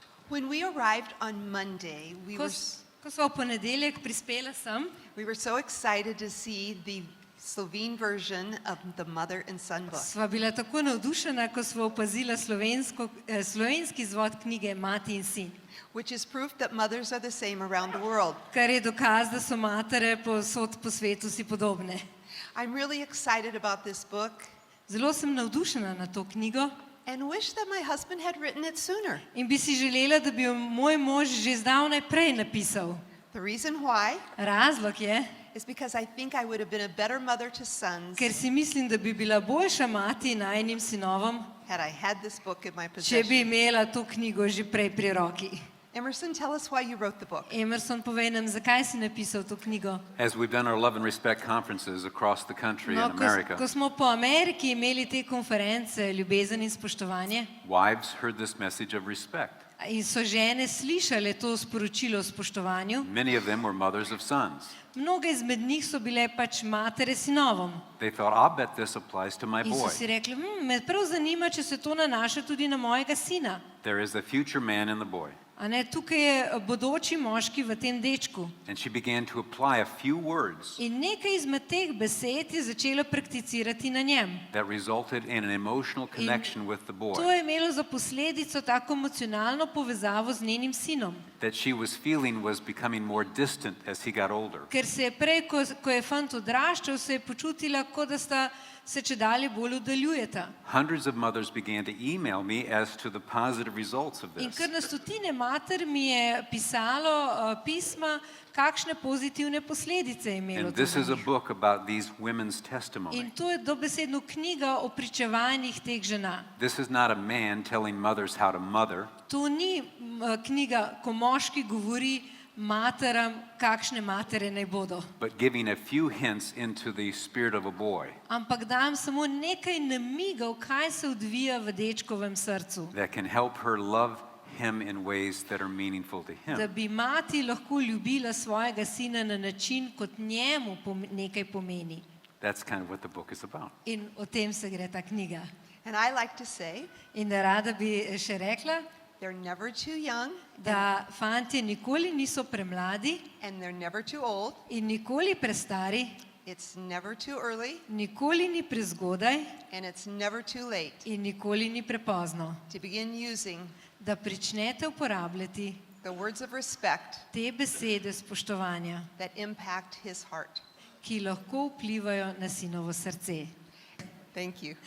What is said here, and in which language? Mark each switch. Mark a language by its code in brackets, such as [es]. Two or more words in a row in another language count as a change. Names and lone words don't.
[en] When we arrived on Monday, [sl] Ko sva v ponedeljek prispela sem, [en] we were so excited to see the Slovene version of the Mother and Son book. [sl] sva bila tako navdušena, ko sva opazila slovenski izvod knjige Mati in sin, [en] Which is proof that mothers are the same around the world. [sl] kar je dokaz, da so matere povsod po svetu si podobne. [en] I'm really excited about this book [sl] Zelo sem navdušena na to knjigo [en] and wish that my husband had written it sooner. [sl] in bi si želela, da bi jo moj mož že zdavnaj prej napisal. [en] The reason why [sl] Razlog je, [en] is because I think I would have been a better mother to sons [sl] ker si mislim, da bi bila boljša mati najinim sinovom, [en] had I had this book in my [sl] če [en] possession. [sl] bi imela to knjigo že prej pri roki. [en] Emerson, tell us why you wrote the book. [sl] Emerson, povej nam, zakaj si napisal to knjigo? [en] As we've done our love and respect conferences across the country [sl] No, [en] in America, [sl] ko smo po Ameriki imeli te konference Ljubezen in spoštovanje [en] wives heard this message of respect. [sl] in so žene slišale to sporočilo o spoštovanju, [en] Many of them were mothers of sons. [sl] mnoge izmed njih so bile pač matere sinovom. [en] They thought, I'll bet this applies to my [sl] In so [en] boy. [sl] si rekli, me prav zanima, če se to nanaša tudi na mojega sina. [en] There is a future man in the boy. [sl] A ne, tukaj je bodoči moški v tem dečku. [en] And she began to apply a few words [sl] In nekaj izmed teh besed je začela prakticirati na njem. [en] that resulted in an emotional connection with the boy [sl] To je imelo za posledico tako emocionalno povezavo z njenim sinom. [en] that she was feeling was becoming more distant as he got older. [sl] Ker se je prej, ko je fant odraščal, se je počutila, kot da sta se čedalje bolj oddaljujeta. [en] Hundreds of mothers began to email me as to the positive results of [sl] In [en] this. [sl] kar na stotine mater mi je pisalo pisma, kakšne pozitivne posledice je imelo [en] And [sl] to [en] this [sl] za [en] is a [sl] njih. [en] book about these women's [sl] In [en] testimony. [sl] to je dobesedno knjiga o pričevanjih teh žena. [en] This is not a man telling mothers how to mother. [sl] To ni knjiga, ko moški govori materam, kakšne matere naj bodo. [en] But giving a few hints into the spirit of a boy [sl] Ampak dam samo nekaj namigov, kaj se odvija v dečkovem srcu. [en] that can help her love him in ways that are meaningful to [sl] Da [en] him. [sl] bi mati lahko ljubila svojega sina na način, kot njemu nekaj pomeni. [en] That's kind of what the book is about. [sl] In o tem se gre ta knjiga. [en] And I like to say, [sl] In da rada bi še rekla, [en] they're never too young [sl] da fantje nikoli niso premladi [en] and they're never too old. [sl] in nikoli prestari, [en] It's never too early [sl] nikoli ni prezgodaj [en] and it's never too late [sl] in nikoli ni prepozno, [en] to begin using [sl] da pričnete uporabljati [en] the words of respect [sl] te besede spoštovanja, [en] that impact his heart. [sl] ki lahko vplivajo na sinovo srce. [en] Thank you.